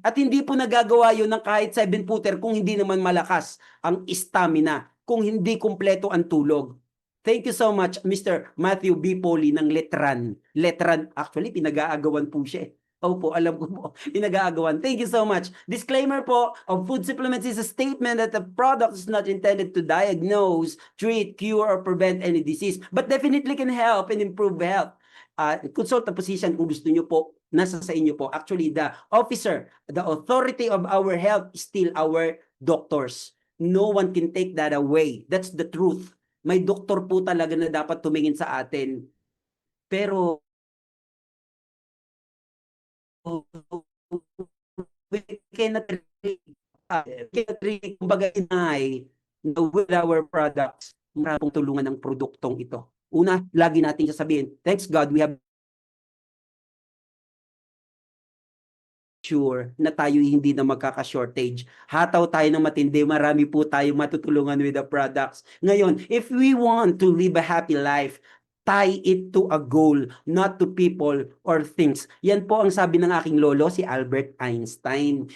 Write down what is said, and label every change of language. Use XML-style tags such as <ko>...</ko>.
<tl>At hindi po nagagawa yun ng kahit 7-footer kung hindi naman malakas ang stamina, kung hindi kumpleto ang tulog.</tl> <en>Thank you so much, Mr. Matthew B. Poli ng Letran.</en> <tl>Letran, actually, pinag-aagawan po siya. Opo, alam ko po. Pinag-aagawan. Thank you so much.</tl> <en>Disclaimer po, of food supplements is a statement that the product is not intended to diagnose, treat, cure, or prevent any disease, but definitely can help and improve health. Consult the physician</en> <tl>kung gusto nyo po, nasa sa inyo po.</tl> <en>Actually, the officer, the authority of our health is still our doctors. No one can take that away. That's the truth.</en> <tl>May doktor po talaga na dapat tumingin sa atin. Pero we cannot really, kumbaga, inay with our products, maraming tulungan ng produktong ito. Una, lagi natin sasabihin, thanks God, we have sure na tayo hindi na magkaka-shortage. Hataw tayo ng matindi, marami po tayong matutulungan with the products.</tl> <en>Ngayon, if we want to live a happy life, tie it to a goal, not to people or things.</en> <tl>Yan po ang sabi ng aking lolo, si Albert Einstein.</tl>